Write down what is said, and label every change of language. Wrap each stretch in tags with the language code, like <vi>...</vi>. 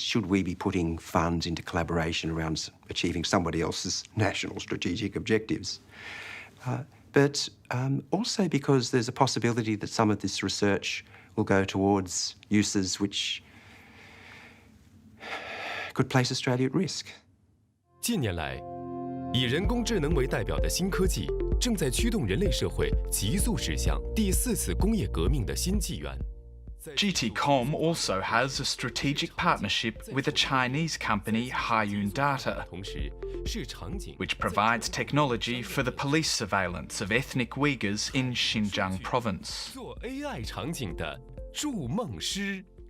<en>Should we be putting funds into collaboration around achieving somebody else's national strategic objectives? But also because there's a possibility that some of this research will go towards uses which could place Australia at risk.</en> <zh>近年来，以人工智能为代表的新科技正在驱动人类社会急速驶向第4次工业革命的新纪元。</zh> <en>GTCom also has a strategic partnership with a Chinese company, Haiyun Data, which provides technology for the police surveillance of ethnic Uyghurs in Xinjiang province.</en> <zh>做 AI 场景的筑梦师。</zh>